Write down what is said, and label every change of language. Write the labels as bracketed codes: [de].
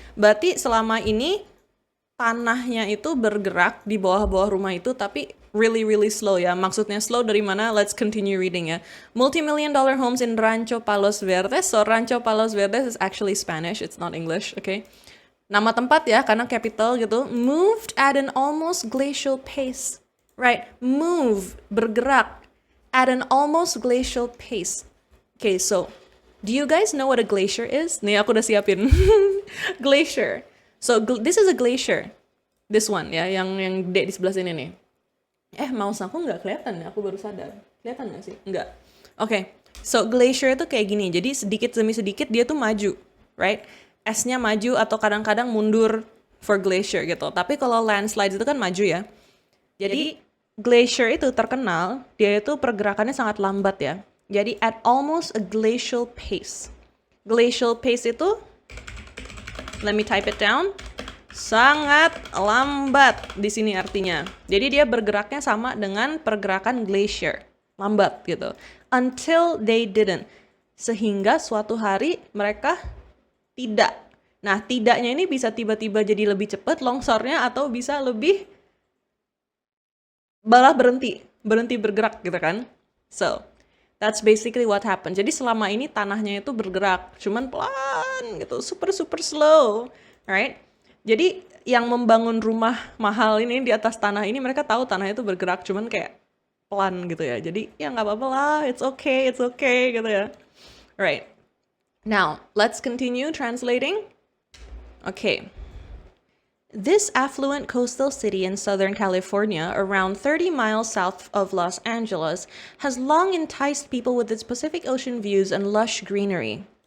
[id] Berarti selama ini tanahnya itu bergerak di bawah-bawah rumah itu, tapi really slow ya. Maksudnya slow dari mana? [en] Let's continue reading ya. Multi-million-dollar homes in Rancho Palos Verdes. So Rancho Palos Verdes is actually Spanish, it's not English, okay? [id] Nama tempat ya, karena capital gitu. [en] Moved at an almost glacial pace, right? Move, bergerak at an almost glacial pace. Okay, so do you guys know what a glacier is? Nih aku udah siapin. Glacier. So this is a glacier. [id] This one ya, yang gede di sebelah sini nih. Mouse aku nggak kelihatan ya, aku baru sadar. Kelihatan nggak sih? Nggak. Okay, so glacier itu kayak gini. Jadi sedikit demi sedikit dia tuh maju, right? S-nya maju atau kadang-kadang mundur for glacier gitu. Tapi kalau landslide itu kan maju ya. Jadi glacier itu terkenal, dia itu pergerakannya sangat lambat ya. [en] Jadi at almost a glacial pace. Glacial pace itu, let me type it down. [id] Sangat lambat di sini artinya. Jadi dia bergeraknya sama dengan pergerakan glacier. Lambat gitu. Until they didn't. Sehingga suatu hari mereka tidak. Nah, tidaknya ini bisa tiba-tiba jadi lebih cepat longsornya atau bisa lebih malah berhenti bergerak gitu kan. [en] So, that's basically what happened. [id] Jadi selama ini tanahnya itu bergerak, cuman pelan gitu, super super slow, right? Jadi yang membangun rumah mahal ini di atas tanah ini mereka tahu tanah itu bergerak, cuman kayak pelan gitu ya. Jadi ya nggak apa-apa lah, it's okay gitu ya. Right. [en] Now, let's continue translating. Okay. This affluent coastal city in Southern California, around 30 miles south of Los Angeles, has long enticed people with its Pacific Ocean views and lush greenery.